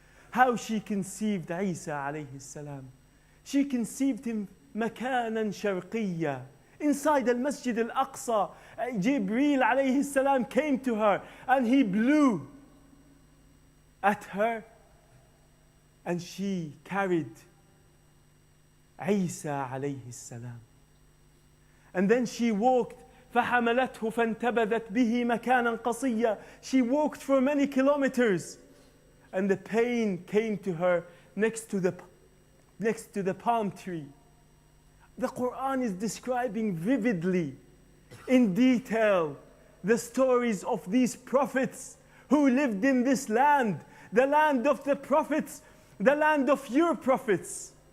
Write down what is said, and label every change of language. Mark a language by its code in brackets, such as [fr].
[en] How she conceived Isa alayhi salam. She conceived him makanan sharqiyya. Inside al-Masjid al-Aqsa, Jibreel alayhi salam came to her and he blew at her and she carried Isa alayhi salam. And then she walked [ar] فحملته فانتبذت به مكانا قصيا. [en] She walked for many kilometers and the pain came to her next to the palm tree. The Quran is describing vividly, in detail, the stories of these prophets who lived in this land, the land of the prophets, the land of your prophets.